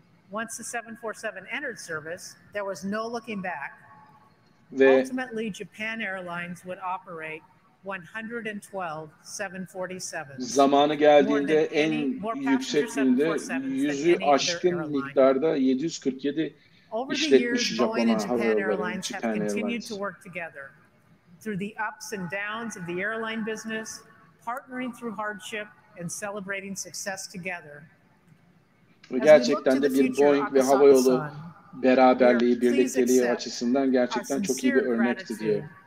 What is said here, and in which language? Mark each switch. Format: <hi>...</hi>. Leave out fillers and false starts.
<en>Once the 747 entered service, there was no looking back. Ultimately, Japan Airlines would operate 112 747.</en> <tr>Zamanı geldiğinde en yüksekliğinde 100'ü aşkın miktarda 747 işletmiş Japon havayolları, Japan Airlines.</tr> <en>Through the ups and downs of the airline business, partnering through hardship and celebrating success together.</en> <tr>Gerçekten de bir Boeing ve havayolu beraberliği, birlikteliği açısından gerçekten çok iyi bir örnekti diyor.</tr>